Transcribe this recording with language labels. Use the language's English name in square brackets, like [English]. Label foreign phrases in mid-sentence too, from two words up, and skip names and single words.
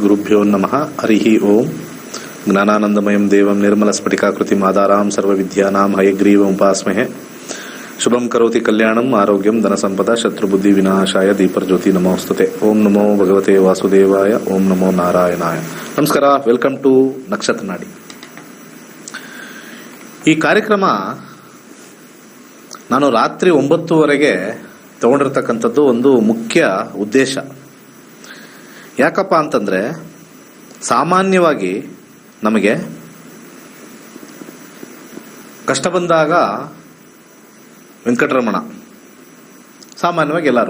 [Sanskrit] ಶ್ರೀಗುರುಭ್ಯೋ ನಮಃ. ಹರಿ ಓಂ. ಜ್ಞಾನಾನಂದಮಯಂ ದೇವಂ ನಿರ್ಮಲಸ್ಫಟಿಕಾಕೃತಿಂ ಆಧಾರಾಂ ಸರ್ವವಿದ್ಯಾನಾಂ ಹಯಗ್ರೀವಂ ಉಪಾಸ್ಮಹೇ. ಶುಭಂ ಕರೋತಿ ಕಲ್ಯಾಣಂ ಆರೋಗ್ಯಂ ಧನಸಂಪದ ಶತ್ರುಬುದ್ಧಿ ವಿನಾಶಾಯ ದೀಪರ್ಜ್ಯೋತಿ ನಮೋಸ್ತುತೆ. ಓಂ ನಮೋ ಭಗವತೆ ವಾಸುದೇವಾಯ. ಓಂ ನಮೋ ನಾರಾಯಣಾಯ. ನಮಸ್ಕಾರ. [English] welcome to ನಕ್ಷತ್ರ ನಾಡಿ. [Kannada] ಈ ಕಾರ್ಯಕ್ರಮ ನಾನು ರಾತ್ರಿ 9:30 ತಗೊಂಡಿರ್ತಕ್ಕಂಥದ್ದು ಒಂದು ಮುಖ್ಯ ಉದ್ದೇಶ. ಯಾಕಪ್ಪ ಅಂತಂದರೆ, ಸಾಮಾನ್ಯವಾಗಿ ನಮಗೆ ಕಷ್ಟ ಬಂದಾಗ ವೆಂಕಟರಮಣ ಸಾಮಾನ್ಯವಾಗಿ ಎಲ್ಲರೂ.